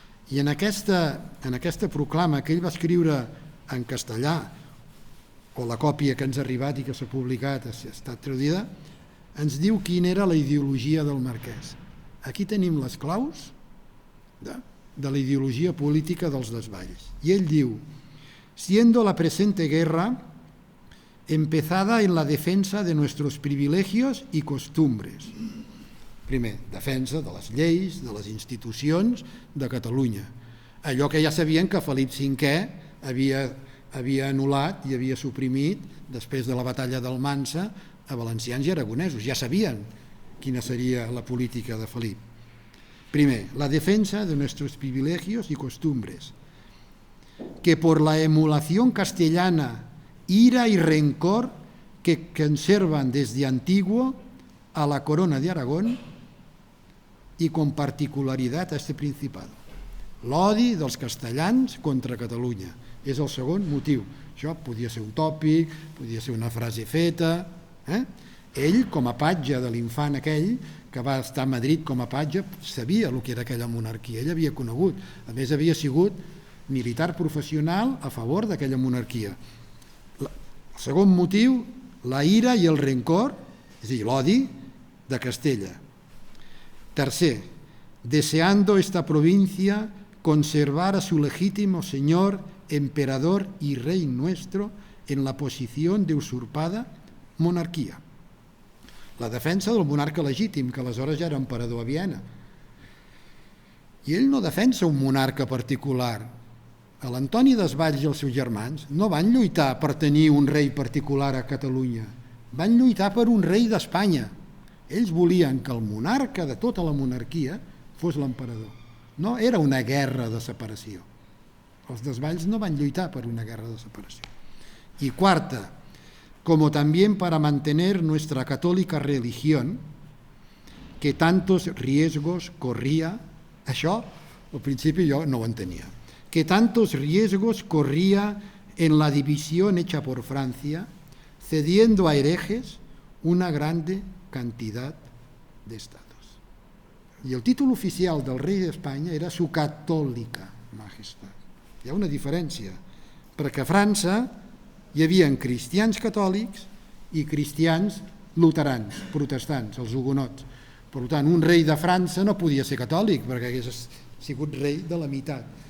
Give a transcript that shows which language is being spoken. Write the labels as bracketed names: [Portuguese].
[Catalan] I en aquesta proclama que ell va escriure en castellà, o la còpia que ens ha arribat i que s'ha publicat ha estat traduïda, ens diu quina era la ideologia del marquès. Aquí tenim les claus de la ideologia política dels Desvalls. I ell diu: [Spanish] siendo la presente guerra empezada en la defensa de nuestros privilegios y costumbres. [Catalan] Primer, defensa de les lleis, de les institucions de Catalunya. Allò que ja sabien que Felip V havia anul·lat i havia suprimit després de la batalla d'Almansa a valencians i aragonesos. Ja sabien quina seria la política de Felip. [Spanish] Primer, la defensa de nuestros privilegios y costumbres, que por la emulación castellana, ira y rencor que conservan desde antiguo a la corona de Aragón y con particularidad a este principado. [Catalan] L'odi dels castellans contra Catalunya és el segon motiu. Això podia ser un tòpic, podia ser una frase feta. Ell, com a patge de l'infant aquell, que va estar a Madrid com a patge, sabia el que era aquella monarquia, ell havia conegut. A més, havia sigut militar professional a favor d'aquella monarquia. El segon motiu, la ira i el rencor, és a dir, l'odi de Castella. [Spanish] Tercer, deseando esta provincia conservar a su legítimo señor, emperador y rey nuestro en la posición de usurpada monarquia. [Catalan] La defensa del monarca legítim, que aleshores ja era emperador a Viena. I ell no defensa un monarca particular. L'Antoni Desvalls i els seus germans no van lluitar per tenir un rei particular a Catalunya, van lluitar per un rei d'Espanya. Ells volien que el monarca de tota la monarquia fos l'emperador. No era una guerra de separació. Els Desvalls no van lluitar per una guerra de separació. [Spanish] Y cuarta, como también para mantener nuestra católica religión, que tantos riesgos corría, [Catalan] això al principi jo no ho entenia, [Spanish] que tantos riesgos corría en la división hecha por Francia, cediendo a herejes una grande cantidad de estados. [Catalan] I el títol oficial del rei d'Espanya era [Spanish] su católica majestat. [Catalan] Hi ha una diferència, perquè a França hi havia cristians catòlics i cristians luterans, protestants, els hugonots. Per tant, un rei de França no podia ser catòlic, perquè hagués sigut rei de la meitat.